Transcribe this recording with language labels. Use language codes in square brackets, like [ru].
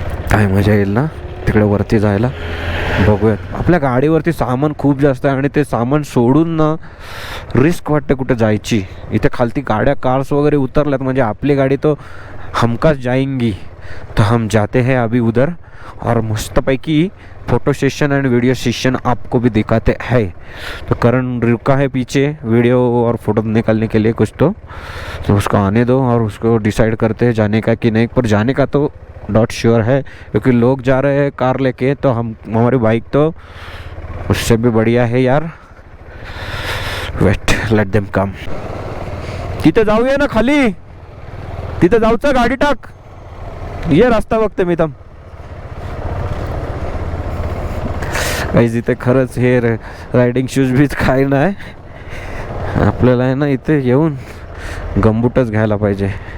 [mr] काय मजा येईल ना तिकडे वरती जायला. बघूयात. आपल्या गाडीवरती सामान खूप जास्त आहे आणि ते सामान सोडून ना रिस्क वाटते कुठे जायची. इथे खालती गाड्या कार्स वगैरे उतरल्यात, म्हणजे आपली गाडी तो हमकाच जाएंगी. [hi] तो हम जाते हैं अभी उधर और मस्तपैकी photo session and video session आपको भी दिखाते हैं. तो करण रुका है पीछे वीडियो और फोटो निकालने के लिए कुछ, तो उसको आने दो और उसको डिसाइड करते हैं जाने का कि नहीं. पर जाने का तो नॉट श्योर है, क्योंकि लोग जा रहे हैं कार लेके, तो हमारी बाइक तो उससे भी बढ़िया है यार. [en] Wait, let them come. [mr] तिथे जाऊया ना खाली, तिथे जाऊचं, गाडी टाक. ये रस्ता बघते मी थांब. काही इथे खरंच हे रायडिंग शूज बीज काय नाही. आपल्याला आहे ना इथे येऊन गंबूटच घ्यायला पाहिजे.